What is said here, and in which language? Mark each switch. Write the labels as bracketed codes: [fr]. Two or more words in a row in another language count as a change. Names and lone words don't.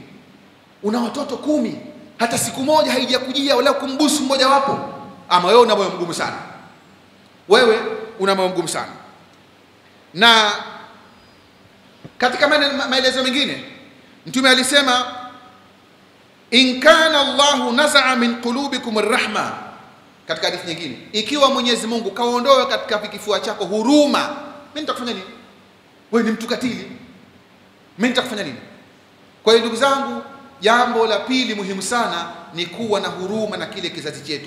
[sw] Una watoto 10, hata siku moja haijakujia wala kumbusu mmoja wapo. Ama wewe una moyo mgumu sana. Wewe una moyo mgumu sana. Na katika maelezo mengine mtume alisema [ar] إن كان الله نزع من قلوبكم الرحمة. [sw] Katika hadithi nyingine, ikiwa Mwenyezi Mungu kaondoa katika kifua chako huruma, mimi nitakufanya nini? Wewe ni mtu katili, mimi nitakufanya nini? Kwa hiyo ndugu zangu, jambo la pili muhimu sana ni kuwa na huruma na kile kizazi chetu.